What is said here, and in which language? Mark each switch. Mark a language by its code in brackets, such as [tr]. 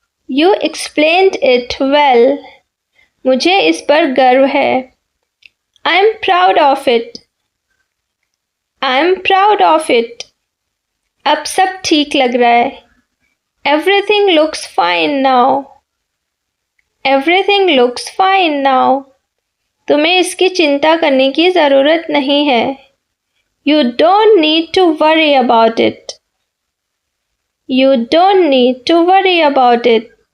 [en] You explained it well. [hi] मुझे इस पर गर्व है. [en] I'm proud of it. I'm proud of it. [hi] अब सब ठीक लग रहा है. [en] Everything looks fine now. Everything looks fine now. [hi] तुम्हें इसकी चिंता करने की ज़रूरत नहीं है. [en] You don't need to worry about it. You don't need to worry about it.